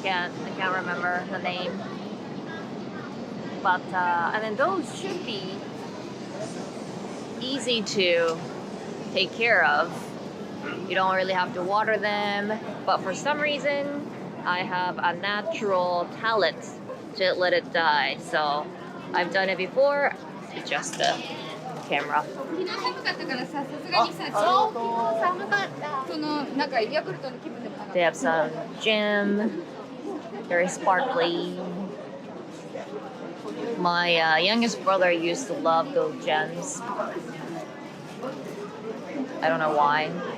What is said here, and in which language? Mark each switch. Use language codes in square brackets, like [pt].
[en] can't remember the name. But and then those should be easy to take care of. You don't really have to water them, but for some reason I have a natural talent to let it die. So I've done it before. Adjust the camera. [ja] 昨日寒かったからさ、さすがにさ、超寒かった。そのなんかヤクルトの気分でもなかった。 [en] They have some gem, very sparkly. My youngest brother used to love those gems. I don't know why.